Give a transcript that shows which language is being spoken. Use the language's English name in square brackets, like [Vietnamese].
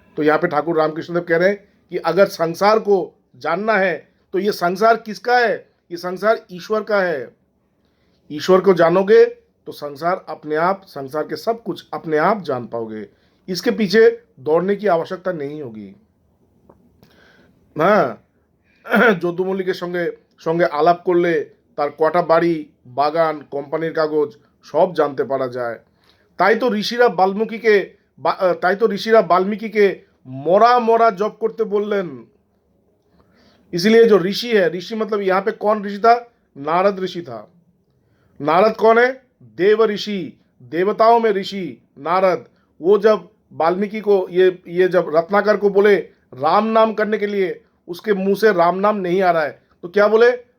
[Hindi] तो यहाँ पे ठाकुर रामकृष्ण देव कह रहे हैं कि अगर संसार को जानना है तो ये संसार किसका है? ये संसार ईश्वर का है। ईश्वर को जानोगे तो संसार अपने आप, संसार के सब कुछ अपने आप जान पाओगे। इसके पीछे दौड़ने की आवश्यकता नहीं होगी। [Bangla] हाँ, যদু মল্লিকের সঙ্গে সঙ্গে আলাপ করলে তার কটা বাড়ি, বাগান, কোম্পানির কাগজ সব জানতে পারা যায়। তাই তো ঋষিরা বাল্মীকিকে মরা মরা জপ করতে বললেন। [Hindi] इसलिए जो ऋषि है, ऋषि मतलब यहाँ पे कौन ऋषि था? नारद ऋषि था। नारद कौन है? देव ऋषि, देवताओं में ऋषि नारद। वो जब वाल्मीकि को ये जब रत्नाकर को बोले राम नाम करने के लिए, उसके मुंह से राम नाम नहीं आ रहा है, तो क्या बोले?